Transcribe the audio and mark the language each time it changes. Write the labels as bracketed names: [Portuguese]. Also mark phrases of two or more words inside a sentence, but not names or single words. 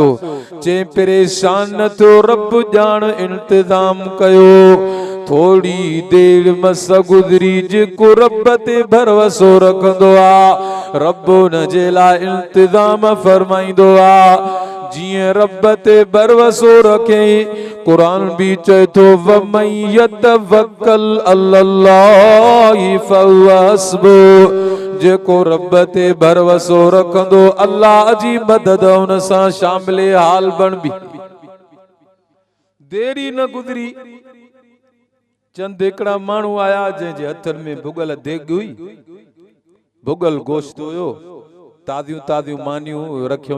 [Sindhi] चई परेशान न थियो, रब ॼाण इंतज़ाम कयो। थोड़ी देर मस गुज़री, जेको रब ते भरोसो रखंदो आ रब उन जे लाइ इंतज़ाम फरमाईंदो आ। जिए रब ते भरोसो रखे, कुरान भी चए थो [Arabic] ومن يتوكل الله فهو حسبه. [Sindhi] जेको रब ते भरोसो रखंदो अल्लाह जी मदद उन सां शामिल हाल बण बि। देरी न गुज़री, चंद हिकिड़ा माण्हू आया जंहिंजे हथनि में भुगल देग हुई, भुगल गोश्त हुयो, ताज़ियूं ताज़ियूं मानियूं रखियो।